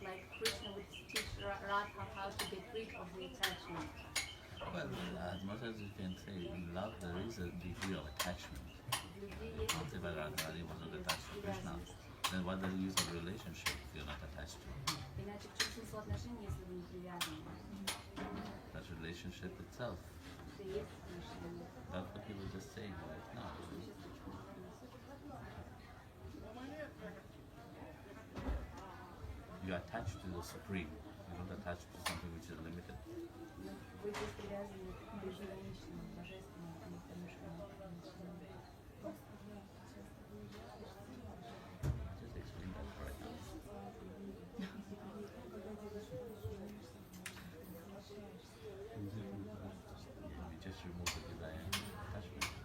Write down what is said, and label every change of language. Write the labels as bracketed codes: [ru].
[en] Like Krishna would teach Radha how to get rid of the attachment. Well, as much as you can say, in love there is a degree of attachment. [ru] В любви есть [en] Not if I Radharani was not attached to Krishna. Then what the use of relationship if you're not attached to him? [ru] иначе в чем смысл отношений, если вы не привязаны? [en] That relationship itself. [ru] Это и есть отношения. [en] That's what he was just saying right now. You are attached to the supreme. You're not attached to something which is limited. [ru] Вы здесь привязаны к безграничному, божественному, а не к тому, что ограничено. [en] Just explain that right now. We just remove the desire and attachment.